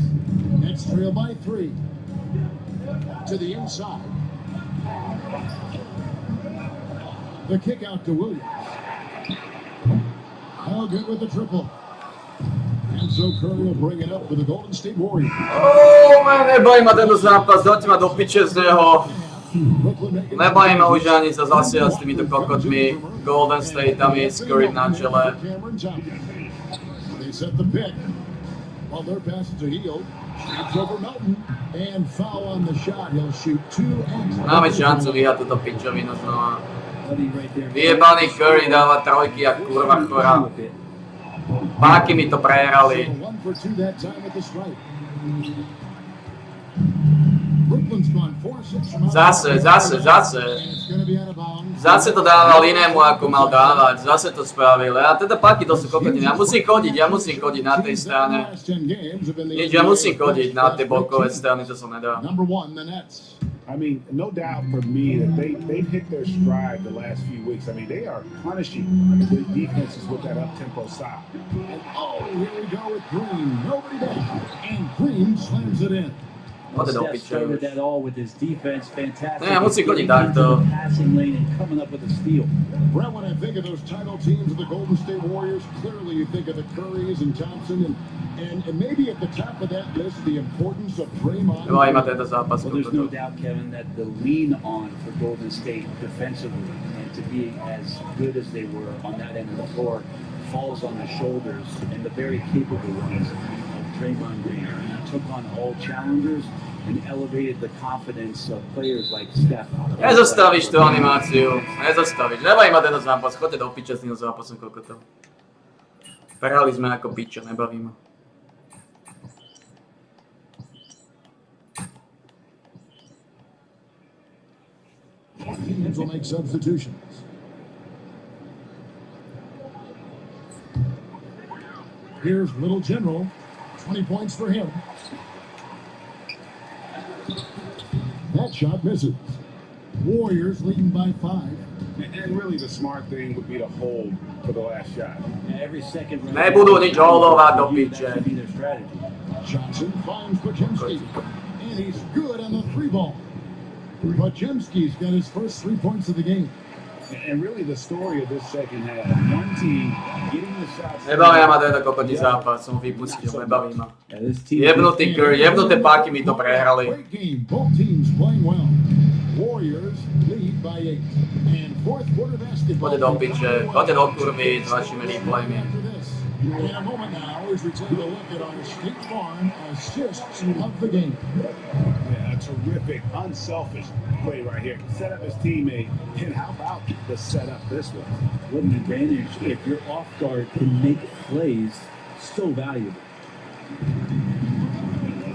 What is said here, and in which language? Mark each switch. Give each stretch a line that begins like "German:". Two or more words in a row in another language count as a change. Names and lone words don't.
English: Nets trail by 3. To the inside. The kick out to Williams. How good with the triple. And so Curry will bring it up for the Golden State Warriors.
Slovak: Oh, nebaví ma tento zápas, dajte ma do piče z neho. Nebaví ma už ani sa zasiať s týmito kokotmi. Golden State tam je s Curry na čele.
English: They set the pick. While their passes are healed, shoots over Melton. And foul on the shot. He'll shoot 2 and
Slovak: Máme šancu vyhrať túto pičovinu znova. Vyjebaný Curry dáva trojky a kurva chora. Páky mi to prehrali. Zase. Zase to dával inému, ako mal dávať. Zase to spravil. A teda páky, to sú kokotiny. Ja musím chodiť na tej strane. Nič, ja musím chodiť na tie bokové strany, to sa nedá.
English: I mean, no doubt for me that they've hit their stride the last few weeks. I mean, they are punishing the defenses with that up-tempo style. And here we go with Green. Nobody down. And Green slams it in. Steph started that all with his defense. Fantastic. Yeah,
Slovak: musí chodiť takto.
English: Passing lane and coming up with a steal. Brett, when I think of those title teams of the Golden State Warriors, clearly you think of the Currys and Thompson and maybe at the top of that list, the importance of Draymond. Well, there's no doubt, Kevin, that the lean on for Golden State defensively and to be as good as they were on that end of the floor falls on the shoulders and the very capable ones of Draymond Green. He took on all challengers and elevated the confidence of players like Steph.
Slovak: Nezastavíš tú animáciu. Nezastavíš. Nebaví ma tento zápas. Choďte do piče s tým zápasom, koľko to. Prehrali sme ako piče, nebaví ma.
English: Teams will make substitutions. Here's Little General. 20 points for him. That shot misses. Warriors leading by 5. And really the smart thing would be to hold for the last shot. Every second.
Slovak: Nebudú nič holdovať do piče.
English: Johnson finds Podziemski. And he's good on the 3 ball. Podziemski's got his first 3 points of the game. And really the story of this second half, one team getting the shots.
Slovak: Nebavia ma tento kokotí zápas, som vypustil, nebaví ma. Jebnutý Curry, jebnuté páky mi to prehrali.
English: Great game, both teams playing well. Warriors lead by 8. And fourth quarter basketball.
Slovak: Poďte do piče, poďte do kurvy s vašimi replaymi.
English: In a moment now, as we take a look at our State Farm assists of the game. Yeah, a terrific, unselfish play right here. Set up his teammate, and how about the setup this one? What an advantage if your off guard can make plays so valuable.